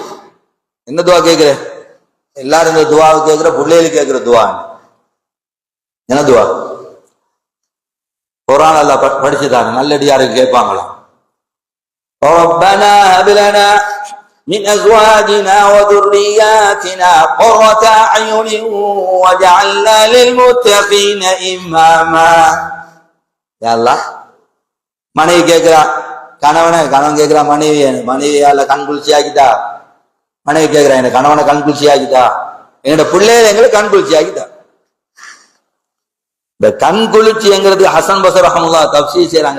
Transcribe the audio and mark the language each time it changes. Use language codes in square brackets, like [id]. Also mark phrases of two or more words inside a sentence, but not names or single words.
[ta] என்ன துவா கேட்கிற? எல்லாரும் இந்த துவாவை கேட்கிற, பிள்ளைகளுக்கு கேட்கிற துவா என்ன துவா? குர்ஆன் அல்லாஹ் படிச்சுட்டாங்க, நல்லடியாருக்கு கேட்பாங்களாம். [ar] ربنا هب لنا من أزواجنا و ذُرِّيَّاتِنَا قُرَّةَ أَعْيُنٍ وَاجْعَلْنَا لِلْمُتَّقِينَ إِمَامًا. [ta] யா அல்லாஹ், மனைவி கேட்கிறா கணவன் கேட்கிறா மனைவியால கண் குளிர்ச்சி ஆக்கிட்டா. மனைவி கேட்கிறா, என் கணவனை கண் குளிர்ச்சி ஆக்கிட்டா, என்னோட பிள்ளைகளை எங்களை கண் குளிர்ச்சி ஆக்கிட்டா. இந்த கண் குளிர்ச்சிங்கிறது ஹசன் பஸ்ரி ரஹ்மத்துல்லாஹி தஃப்சீர் செய்றாங்க.